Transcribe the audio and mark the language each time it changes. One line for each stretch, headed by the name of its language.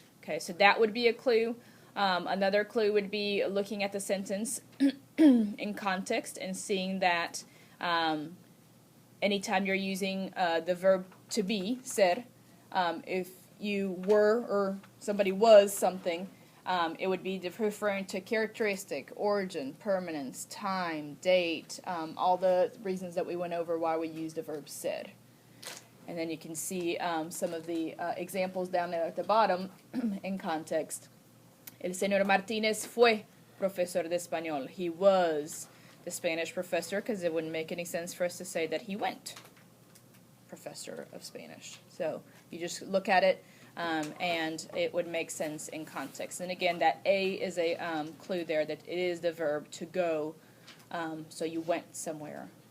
English: Okay, so that would be a clue. Another clue would be looking at the sentence in context and seeing that anytime you're using the verb to be, ser, if you were or somebody was something, it would be referring to characteristic, origin, permanence, time, date, all the reasons that we went over why we used the verb ser. And then you can see some of the examples down there at the bottom in context.
Spanish: El señor Martínez fue profesor de español.
English: He was the Spanish professor, because it wouldn't make any sense for us to say that he went professor of Spanish. So you just look at it, and it would make sense in context. And again, that A is a clue there that it is the verb to go, so you went somewhere.